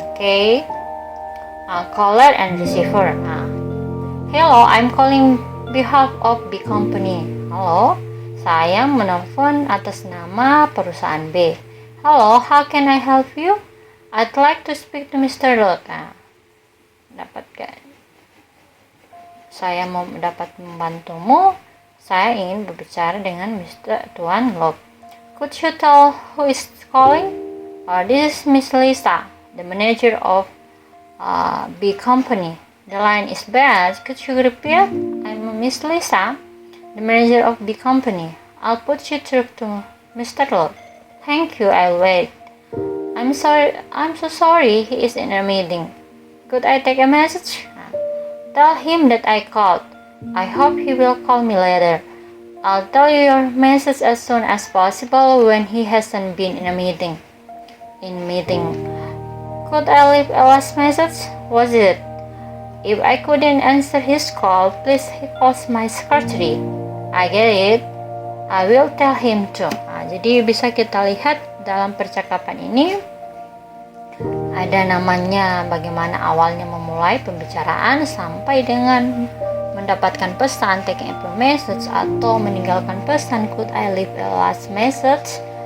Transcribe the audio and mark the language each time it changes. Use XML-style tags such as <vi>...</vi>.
<en>Okay, caller and receiver. Hello, I'm calling behalf of B Company.</en> <id>Halo, saya menelpon atas nama perusahaan B.</id> <en>Hello, how can I help you? I'd like to speak to Mr. Lot.</en> <id>Dapatkah? Saya mau dapat membantumu. Saya ingin berbicara dengan Mr. Tuan Lot.</id> <en>Could you tell who is calling? This is Miss Lisa, the manager of B Company. The line is bad. Could you repeat? I'm Miss Lisa, the manager of B Company. I'll put you through to Mr. Lot. Thank you, I'll wait. I'm so sorry, he is in a meeting. Could I take a message? Tell him that I called. I hope he will call me later. I'll tell you your message as soon as possible when he hasn't been in a meeting. Could I leave a last message? Was it? If I couldn't answer his call, please call my secretary. I get it. I will tell him too.</en> <id>Jadi bisa kita lihat dalam percakapan ini ada namanya bagaimana awalnya memulai pembicaraan sampai dengan mendapatkan pesan,</id> <en>taking a message,</en> <id>atau meninggalkan pesan,</id> <en>could I leave a last message?</en>